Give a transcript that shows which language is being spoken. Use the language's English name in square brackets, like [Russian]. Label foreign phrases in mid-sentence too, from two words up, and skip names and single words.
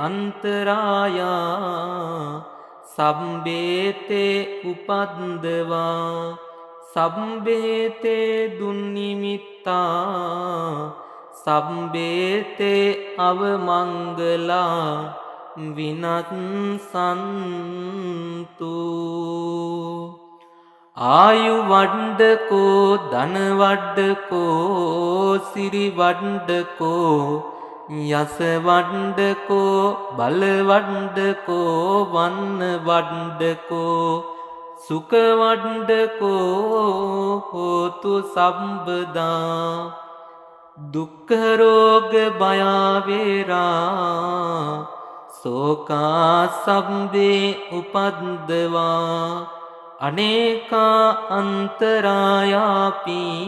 [Pali] අන්තරායා සම්බේතේ උපද්දවා සම්බේතේ දුන්නිමිත්තා සම්බේතේ අවමංගලා විනත්සන්තු ආයු වඩ්ඩකෝ ධන වඩ්ඩකෝ සිරි වඩ්ඩකෝ යස වඩ්ඩකෝ බල වඩ්ඩකෝ වන්න වඩ්ඩකෝ සුඛ වඩ්ඩකෝ හෝතු සම්බදා දුක්ඛ රෝග භයාවේරා සෝකා සම්බේ උපද්දවා අනේකා අන්තරායාපි